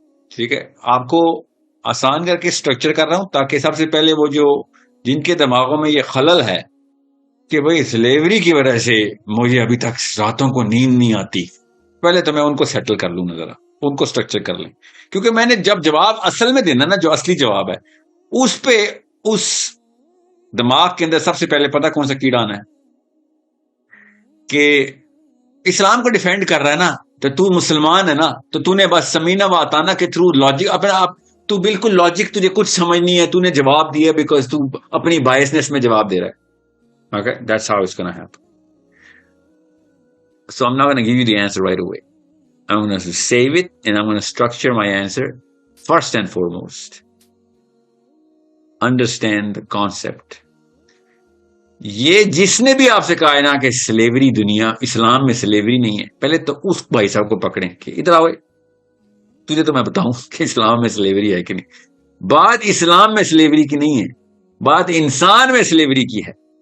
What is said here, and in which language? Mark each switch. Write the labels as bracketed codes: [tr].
[ur] ٹھیک ہے آپ کو آسان کر کے اسٹرکچر کر رہا ہوں تاکہ سب سے پہلے وہ جو جن کے دماغوں میں یہ خلل ہے کہ بھائی سلیوری کی وجہ سے مجھے ابھی تک راتوں کو نیند نہیں آتی پہلے تو میں ان کو سیٹل کر لوں ذرا ان کو اسٹرکچر کر لیں کیونکہ میں نے جب جواب اصل میں دینا نا جو اصلی جواب ہے اس پہ اس دماغ کے اندر سب سے پہلے پتا کون سا کیڑا آنا ہے کہ اسلام کو ڈیفینڈ کر رہا ہے نا تو مسلمان ہے نا تو نے بس سمینہ واتانا کے تھرو لاجک اپنا آپ تو بالکل لاجک تجھے کچھ سمجھ نہیں ہے تو نے جواب دیا بیکاز تو اپنی بائسنس میں جواب دے رہا ہے. [en] Okay, that's how it's gonna happen. So I'm not gonna give you the answer right away. I'm gonna save it and I'm gonna structure my answer. First and foremost, understand the concept. [ur] یہ جس نے بھی آپ سے کہا ہے نا کہ سلیوری دنیا اسلام میں سلیوری نہیں ہے پہلے تو اس بھائی صاحب کو پکڑیں کہ ادھر آؤ تجھے تو میں بتاؤں کہ اسلام میں سلیوری ہے کہ نہیں. بات اسلام میں سلیوری کی نہیں ہے, بات انسان میں سلیوری کی ہے.